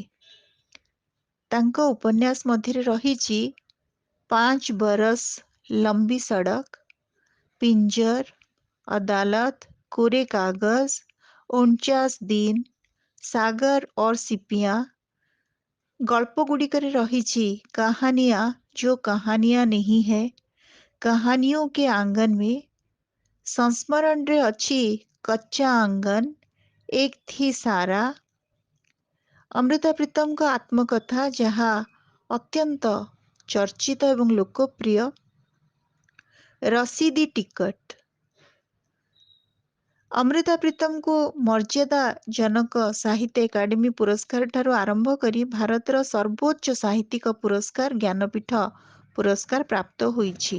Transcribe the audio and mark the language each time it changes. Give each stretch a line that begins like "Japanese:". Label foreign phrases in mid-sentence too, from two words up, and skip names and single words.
Odia: ତାଙ୍କ ଉପନ୍ୟାସ ମଧ୍ୟରେ ରହିଛି 5 ବରସ ଲମ୍ବି ସଡ଼କ, ପିଞ୍ଜର, ଅଦାଲତ, କୋରେ କାଗଜ, 49 ଦିନ, ସାଗର और सिपियाँ। ଗଳ୍ପ ଗୁଡ଼ିକରେ ରହିଛି कहानियाँ जो कहानियाँ नहीं है, कहानियों के आंगन में। संस्मरणରେ ଅଛି कच्चा आंगन, एक थी सारा। ଅମୃତା ପ୍ରୀତମଙ୍କ ଆତ୍ମକଥା ଯାହା ଅତ୍ୟନ୍ତ ଚର୍ଚ୍ଚିତ ଏବଂ ଲୋକପ୍ରିୟ। ରସିଦି ଟିକଟ। ଅମୃତା ପ୍ରୀତମଙ୍କୁ ମର୍ଯ୍ୟାଦା ଜନକ ସାହିତ୍ୟ ଏକାଡେମୀ ପୁରସ୍କାର ଠାରୁ ଆରମ୍ଭ କରି ଭାରତର ସର୍ବୋଚ୍ଚ ସାହିତ୍ୟିକ ପୁରସ୍କାର ଜ୍ଞାନପୀଠ ପୁରସ୍କାର ପ୍ରାପ୍ତ ହୋଇଛି।